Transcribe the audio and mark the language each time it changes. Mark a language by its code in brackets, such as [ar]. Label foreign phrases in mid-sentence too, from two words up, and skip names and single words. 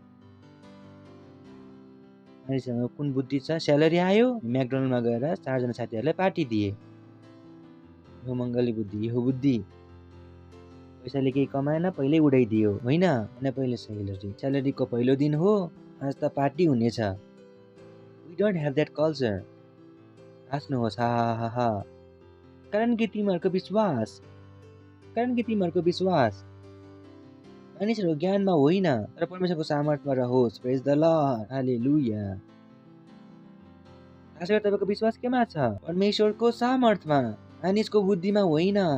[ne] मानिससँग कुन बुद्धि छ? स्यालेरी आयो, म्याकडोनल्डमा गएर 4 जना साथीहरूलाई पार्टी दिए। यो मङ्गली बुद्धि, यो बुद्धि। पैसाले केही कमाएन, पहिल्यै उडाइदियो, होइन? पहिले स्यालेरीको पहिलो दिन हो, आज त पार्टी हुनेछ। [en] We don't have that culture. [ne] हाँस्नुहोस्, हा हा हा हा। कारण कि तिमीहरूको विश्वास मानिसहरूको ज्ञानमा होइन, तर परमेश्वरको सामर्थ्यमा रहोस्। [en] Praise the Lord, hallelujah. [ne] खास गरी तपाईँको विश्वास केमा छ? परमेश्वरको सामर्थ्यमा, मानिसको बुद्धिमा होइन।